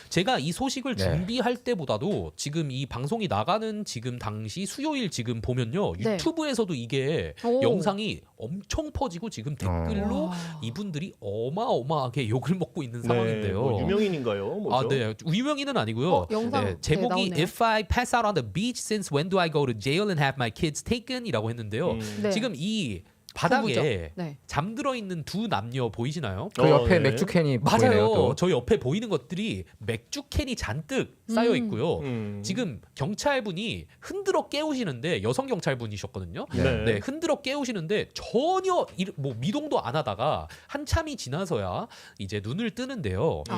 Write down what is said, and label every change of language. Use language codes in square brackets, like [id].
[ko] 제가 이 소식을 네. 준비할 때보다도 지금 이 방송이 나가는 지금 당시 수요일 지금 보면요. 네. 유튜브에서도 이게 오. 영상이 엄청 퍼지고 지금 댓글로 와. 이분들이 어마어마하게 욕을 먹고 있는 상황인데요. 뭐 유명인인가요? 뭐죠? 아, 네. 유명인은 아니고요. 영상 네, 제목이 나오네요. [en] If I pass out on the beach, since when do I go to jail and have my kids taken? [ko] 이라고 했는데요. 네. 지금 이 바닥에 부부죠. 네. 잠들어 있는 두 남녀 보이시나요? 그 옆에 네. 맥주 캔이 보이네요. 맞아요. 또. 저 옆에 보이는 것들이 맥주 캔이 잔뜩 쌓여 있고요. 지금 경찰분이 흔들어 깨우시는데 여성 경찰분이셨거든요. 네, 흔들어 깨우시는데 전혀 뭐 미동도 안 하다가 한참이 지나서야 이제 눈을 뜨는데요.